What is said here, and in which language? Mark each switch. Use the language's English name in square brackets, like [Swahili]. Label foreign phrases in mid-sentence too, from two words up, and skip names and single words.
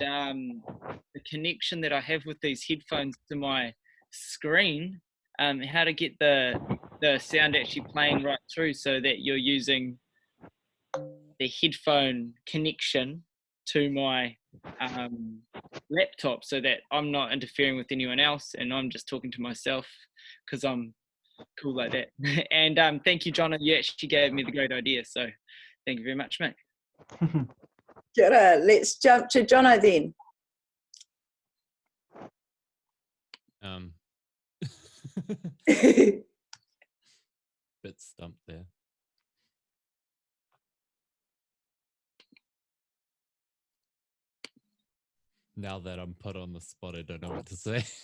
[English] the connection that I have with these headphones to my screen, how to get the sound actually playing right through so that you're using the headphone connection to my laptop so that I'm not interfering with anyone else and I'm just talking to myself because I'm cool like that. And thank you, Jono. You actually gave me the great idea. So thank you very much, mate. [Māori] Kia ora. [English] Let's jump to Jono then. Bit stumped there. Now that I'm put on the spot, I don't know what to say.